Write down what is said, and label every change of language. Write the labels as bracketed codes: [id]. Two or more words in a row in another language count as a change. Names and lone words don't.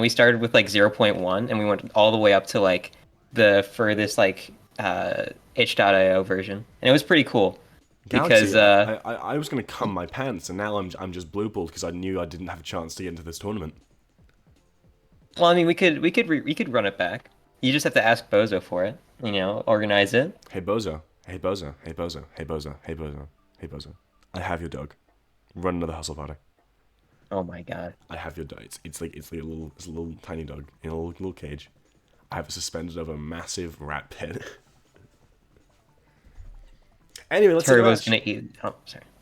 [en] and we started with like 0.1, and we went all the way up to like the furthest like Itch.io version, and it was pretty cool because Galaxy, I was gonna cum my pants, and now I'm just blue balled because I knew I didn't have a chance to get into this tournament. well, I mean, we could run it back. You just have to ask Bozo for it, organize it. Hey Bozo, Hey Bozo, hey Bozo, hey Bozo, hey Bozo, hey Bozo. I have your dog. Run another hustle party. Oh my god. I have your dog. It's like a little tiny dog in a little cage. I have it suspended over a massive rat pit. Anyway, let's see the Turbo's match. gonna eat. Oh, sorry.